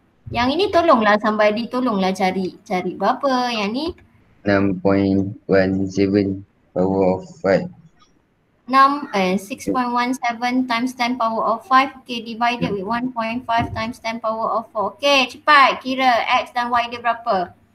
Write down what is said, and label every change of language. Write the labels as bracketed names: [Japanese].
[Malay] Yang ini tolonglah somebody tolonglah cari berapa yang ni. [English] 6.17 power of 5. 6.17 times 10 power of 5 okay divided with 1.5 times 10 power of 4. [Malay] Okay cepat kira X dan Y dia berapa?